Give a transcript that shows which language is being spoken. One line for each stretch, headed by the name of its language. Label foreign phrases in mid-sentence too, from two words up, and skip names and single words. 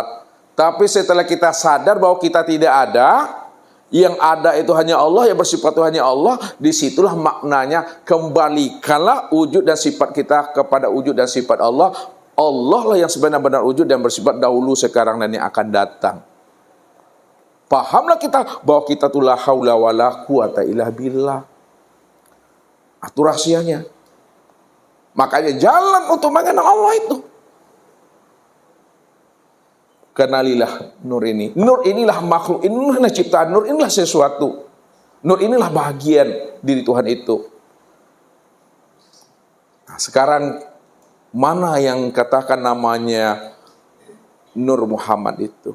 Indonesian: Tapi setelah kita sadar bahwa kita tidak ada, yang ada itu hanya Allah, yang bersifat itu hanya Allah, disitulah maknanya kembalikanlah wujud dan sifat kita kepada wujud dan sifat Allah. Allah lah yang sebenar-benar wujud dan bersifat dahulu, sekarang, dan yang akan datang. Pahamlah kita bahwa kita tu
Arabic: لا حول ولا قوة إلا بالله.
Indonesian: Itu rahasianya. Makanya jalan untuk mengenal Allah itu. Kenalilah nur ini. Nur inilah makhluk, inilah ciptaan, nur inilah sesuatu. Nur inilah bagian diri Tuhan itu. Nah, sekarang mana yang katakan namanya Nur Muhammad itu?